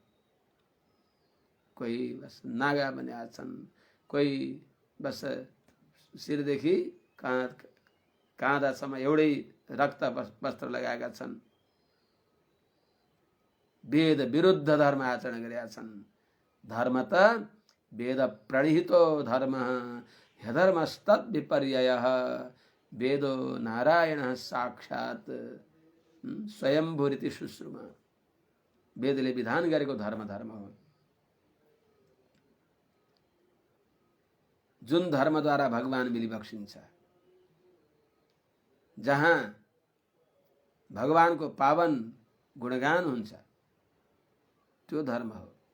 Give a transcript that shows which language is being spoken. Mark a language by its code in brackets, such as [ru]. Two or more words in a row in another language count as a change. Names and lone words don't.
[ne] कोही बस नागा बने छन्, कोही बस शिरदेखि काँधासम्म एउटै रक्त वस्त्र लगाएका छन्। वेद विरुद्ध धर्म आचरण गरेका छन्। [sa] धर्म त वेद प्रणिहितो धर्म ह्यधर्मस्तद् विपर्ययः वेदो नारायण साक्षात् स्वयंभूरिति शुश्रुम। [ne] वेदले विधान गरेको धर्म धर्म हो। जुन धर्मद्वारा भगवान मिलिबक्सिन्छ, जहाँ भगवानको पावन गुणगान हुन्छ, त्यो धर्म हो।